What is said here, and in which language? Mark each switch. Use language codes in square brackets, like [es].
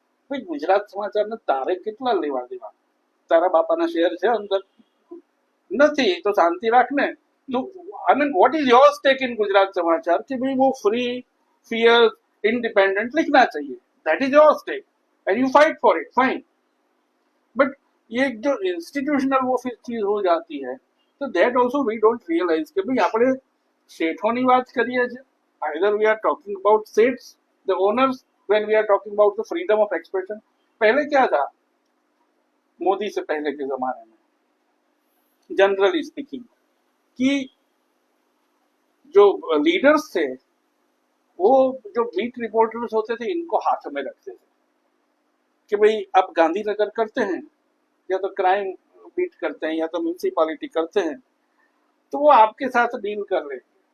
[gu] ભાઈ ગુજરાત સમાચારને તારે કેટલા લેવા દેવા? તારા બાપાના શેર છે અંદર? નથી તો શાંતિ રાખ ને. તો [en] I mean what is your stake in Gujarat Samachar [hi] कि भाई वो [en] free fear independent [hi] लिखना चाहिए, [en] That is your stake and you fight for it, fine. [hi] But ये जो इंस्टीट्यूशनल वो फिर चीज हो जाती है, तो [en] that also we don't realise [hi] कि भाई [gu] આપણે શેઠોની વાત કરીએ છીએ. [en] either we are talking about states, the owners, when we are talking about the freedom of expression. [hi] पहले क्या था मोदी से पहले के जमाने में, जनरली स्पीकिंग, कि जो लीडर्स थे वो जो बीट रिपोर्टर्स होते थे इनको हाथ में रखते थे कि भाई अब गांधीनगर करते हैं या तो क्राइम बीट करते हैं या तो म्यूनिसिपालिटी करते हैं, तो वो आपके साथ डील कर रहे हैं.